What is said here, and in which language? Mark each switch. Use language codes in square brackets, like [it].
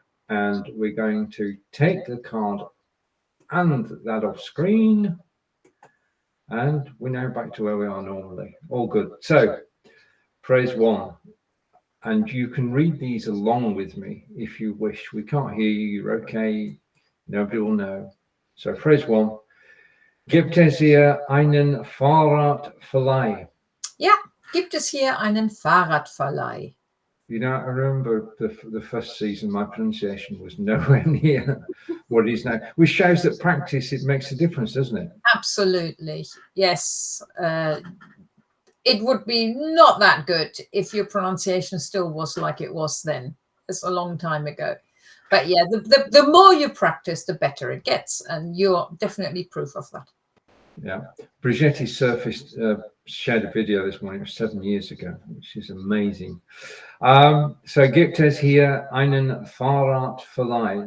[en] And we're going to take the card and that off screen. And we're now back to where we are normally. All good. So, phrase 1. And you can read these along with me if you wish. We can't hear you. You're okay. Nobody will know. So, phrase 1. [de] Gibt es hier einen Fahrradverleih? Yeah, gibt es hier einen Fahrradverleih? [en] You know, I remember the first season, my pronunciation was nowhere near what it is now, which shows that practice, it makes a difference, doesn't it? Absolutely. Yes. It would be not that good if your pronunciation still was like it was then. It's a long time ago. But yeah, the more you practice, the better it gets. And you're definitely proof of that. Yeah. Brigitte surfaced, shared a video this morning, 7 years ago, which is amazing. [de] So Gibt es hier einen Fahrradverleih?